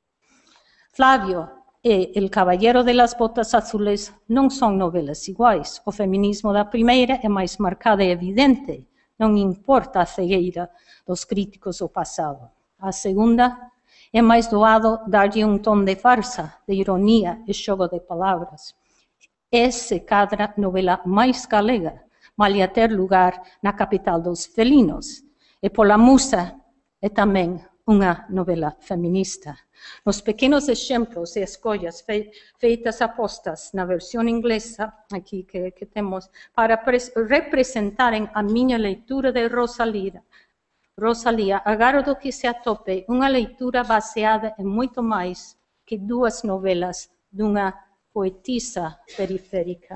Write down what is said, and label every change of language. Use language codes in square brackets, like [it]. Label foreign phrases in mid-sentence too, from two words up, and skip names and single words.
[pt] Flávio e El Caballero de las Botas Azules não são novelas iguais. O feminismo da primeira é mais marcado e evidente. Não importa a cegueira dos críticos do passado. A segunda é mais doado dar-lhe um tom de farsa, de ironia e jogo de palavras. É, [gl] se cadra, novela mais galega, malia ter lugar na capital dos felinos. [pt] E pola musa é também uma novela feminista. Nos pequenos exemplos e escolhas feitas apostas na versão inglesa, aqui que temos, para representarem a minha leitura de Rosalía, agardo que se atope uma leitura baseada em muito mais que 2 novelas de uma poetisa periférica.